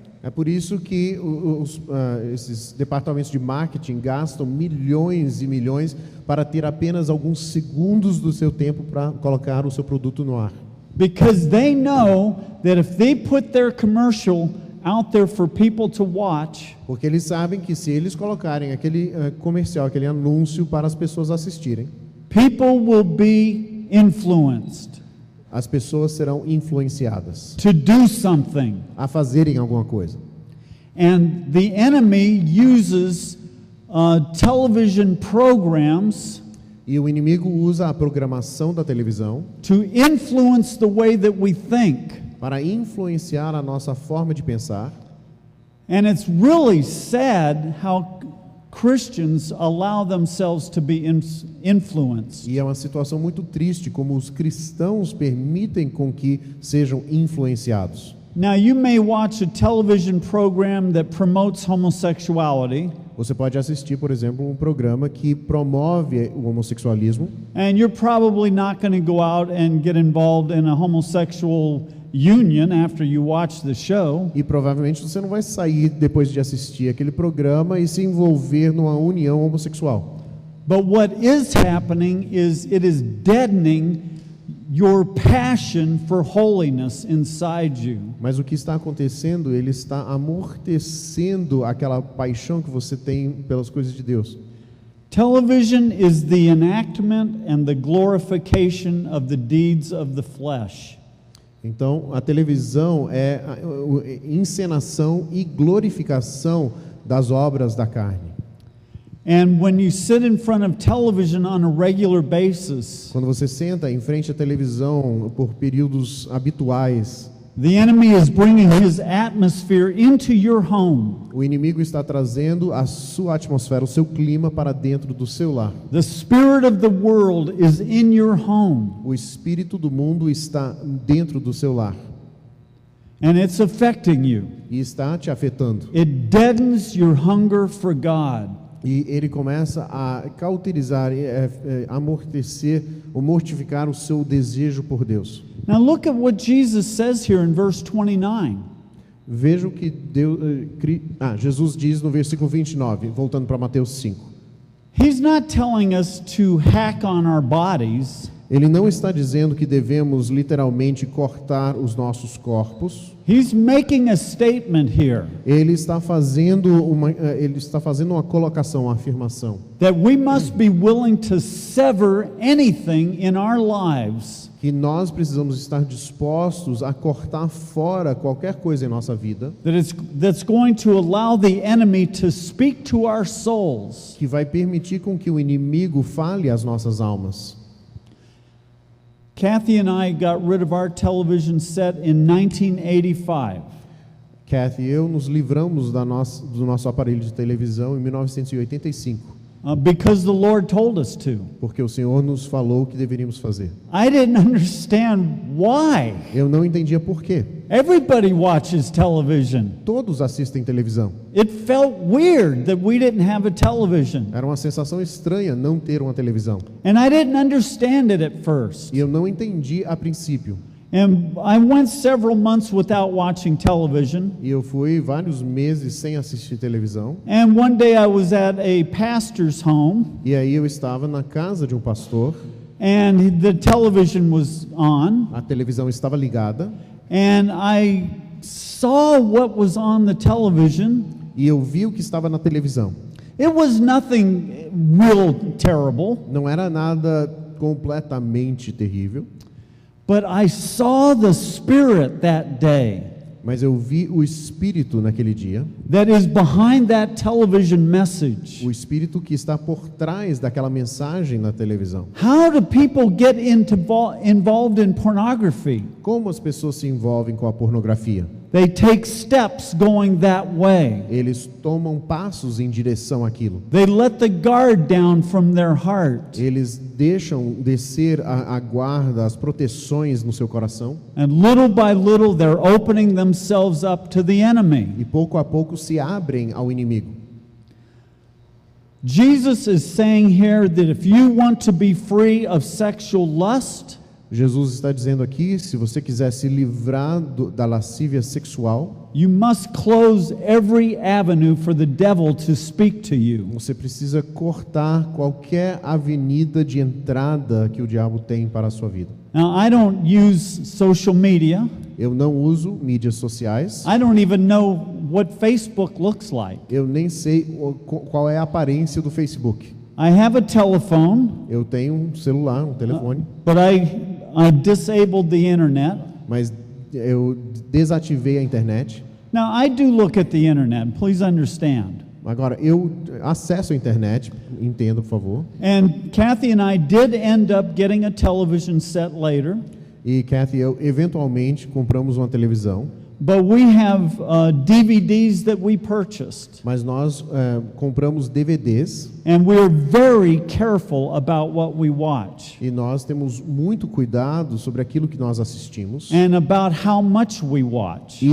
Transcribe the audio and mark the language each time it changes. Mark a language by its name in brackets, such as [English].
[Portuguese] É por isso que esses departamentos de marketing gastam milhões e milhões para ter apenas alguns segundos do seu tempo para colocar o seu produto no ar. [English] Because they know that if they put their commercial out there for people to watch, [Portuguese] Porque eles sabem que se eles colocarem aquele comercial, aquele anúncio para as pessoas assistirem, [English] people will be influenced. [Portuguese] As pessoas serão influenciadas [English] to do something. [Portuguese] a fazerem alguma coisa. [English] And the enemy uses television programs [Portuguese] E o inimigo usa a programação da televisão [English] to influence the way that we think. [Portuguese] para influenciar a nossa forma de pensar. [English] And it's really sad how Christians allow themselves to be influenced. [Portuguese] E é uma situação muito triste como os cristãos permitem com que sejam influenciados. [English] Now, you may watch a television program that promotes homosexuality, [Portuguese] Você pode assistir, por exemplo, um programa que promove o homossexualismo [English] and you're probably not going to go out and get involved in a homosexual union after you watch the show. [Portuguese] e provavelmente você não vai sair depois de assistir aquele programa e se envolver numa união homossexual. [English] But what is happening is it is deadening your passion for holiness inside you. [Portuguese] Mas o que está acontecendo, ele está amortecendo aquela paixão que você tem pelas coisas de Deus. [English] Television is the enactment and the glorification of the deeds of the flesh. [Portuguese] Então, a televisão é a encenação e glorificação das obras da carne. [English] And when you sit in front of television on a regular basis, [Portuguese] Quando você senta em frente à televisão por períodos habituais, [English] the enemy is bringing his atmosphere into your home. [Portuguese] o inimigo está trazendo a sua atmosfera, o seu clima para dentro do seu lar. [English] The spirit of the world is in your home, [Portuguese] O espírito do mundo está dentro do seu lar [English] and it's affecting you. [Portuguese] e está te afetando. [English] It deadens your hunger for God. [Portuguese] E ele começa a cauterizar, amortecer ou mortificar o seu desejo por Deus. [English] Now look at what Jesus says here in verse 29. [Portuguese] Veja o que Jesus diz no versículo 29, voltando para Mateus 5. [English] He's not telling us to hack on our bodies. [Portuguese] Ele não está dizendo que devemos literalmente cortar os nossos corpos. [English] He's making a statement here [Portuguese] Ele está fazendo uma colocação, uma afirmação, [English] that we must be willing to sever anything in our lives [Portuguese] que nós precisamos estar dispostos a cortar fora qualquer coisa em nossa vida [English] that's going to allow the enemy to speak to our souls. [Portuguese] que vai permitir com que o inimigo fale às nossas almas. [English] Kathy and I got rid of our television set in 1985. [Portuguese] Kathy e eu nos livramos do nosso aparelho de televisão em 1985, [English] Because the Lord told us to. [Portuguese] porque o Senhor nos falou o que deveríamos fazer. [English] I didn't understand why. [Portuguese] Eu não entendia por quê. [English] Everybody watches television. [Portuguese] Todos assistem televisão. [English] It felt weird that we didn't have a television. [Portuguese] Era uma sensação estranha não ter uma televisão. [English] And I didn't understand it at first. [Portuguese] E eu não entendi a princípio. [English] And I went several months without watching television. [Portuguese] E eu fui vários meses sem assistir televisão. [English] And one day I was at a pastor's home, [Portuguese] E aí eu estava na casa de um pastor. [English] and the television was on, [Portuguese] A televisão estava ligada. [English] and I saw what was on the television. [Portuguese] E eu vi o que estava na televisão. [English] It was nothing real terrible, [Portuguese] Não era nada completamente terrível. [English] but I saw the Spirit that day [Portuguese] Mas eu vi o Espírito naquele dia. [English] that is behind that television message. [Portuguese] O Espírito que está por trás daquela mensagem na televisão. [English] How do people get involved in pornography? [Portuguese] Como as pessoas se envolvem com a pornografia? [English] They take steps going that way. [Portuguese] Eles tomam passos em direção àquilo. [English] They let the guard down from their heart. [Portuguese] Eles deixam descer a guarda, as proteções no seu coração. [English] And little by little they're opening themselves up to the enemy. [Portuguese] E pouco a pouco se abrem ao inimigo. [English] Jesus is saying here that if you want to be free of sexual lust, [Portuguese] Jesus está dizendo aqui, se você quiser se livrar da lascívia sexual, [English] you must close every avenue for the devil to speak to you. [Portuguese] você precisa cortar qualquer avenida de entrada que o diabo tem para a sua vida. [English] Now, I don't use social media. [Portuguese] Eu não uso mídias sociais. [English] I don't even know what Facebook looks like. [Portuguese] Eu nem sei qual é a aparência do Facebook. [English] I have a telephone, [Portuguese] Eu tenho um celular, um telefone, [English] but I disabled the internet. [Portuguese] mas eu desativei a internet. [English] Now, I do look at the internet, please understand. [Portuguese] Agora, eu acesso a internet, entenda, por favor. [English] And Kathy and I did end up getting a television set later, [Portuguese] E Kathy e eu, eventualmente, compramos uma televisão, [English] but we have DVDs that we purchased. [Portuguese] mas nós compramos DVDs [English] And we're very careful about what we watch [Portuguese] e nós temos muito cuidado sobre aquilo que nós assistimos [English] and about how much we watch.